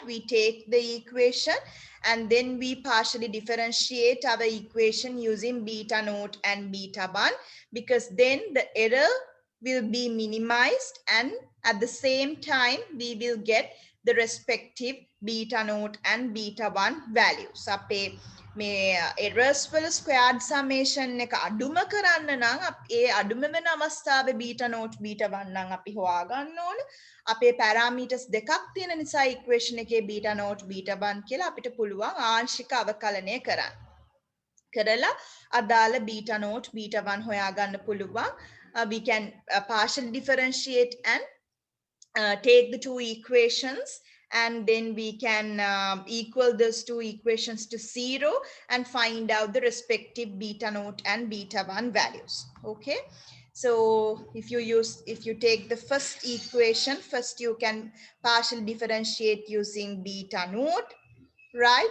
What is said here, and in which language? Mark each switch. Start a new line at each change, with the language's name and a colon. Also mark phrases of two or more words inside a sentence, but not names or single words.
English: We take the equation and then we partially differentiate our equation using beta naught and beta 1, because then the error will be minimized and at the same time we will get the respective beta naught and beta 1 values.
Sinhala: අපේ මේ errors වල
English: squared summation
Sinhala: එක අඩුම කරන්න නම් ඒ අඩුම වෙන අවස්ථාවේ
English: beta naught beta 1
Sinhala: නම් අපි හොයාගන්න ඕන. අපේ parameters දෙකක් තියෙන නිසා equation එකේ
English: beta naught beta 1
Sinhala: කියලා අපිට පුළුවන් ආංශික අවකලනය කරන්න. කරලා අදාළ
English: beta naught beta 1
Sinhala: හොයාගන්න පුළුවන්.
English: We can partially differentiate and take the two equations, and then we can equal those two equations to 0 and find out the respective beta naught and beta 1 values. Okay, so if you take the first equation, first you can partially differentiate using beta naught, right?